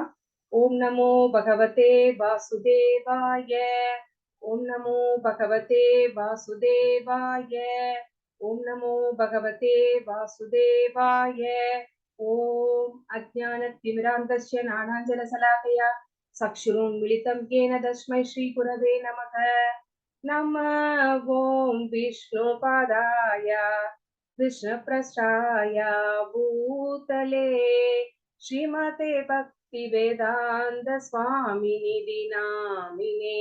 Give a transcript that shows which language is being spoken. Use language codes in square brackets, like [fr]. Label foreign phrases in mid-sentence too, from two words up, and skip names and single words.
[sa] ॐ नमो भगवते वासुदेवाय. ॐ नमो भगवते वासुदेवाय. ॐ नमो भगवते वासुदेवाय. ॐ अज्ञानतिमिरान्धस्य ज्ञानाञ्जनशलाकया चक्षुरुन्मीलितं येन तस्मै श्रीगुरवे नमः. नमः ओं विष्णुपादाय कृष्णप्रस्थाय भूतले श्रीमते भक्तिवेदान्त स्वामिनिधि नामिने.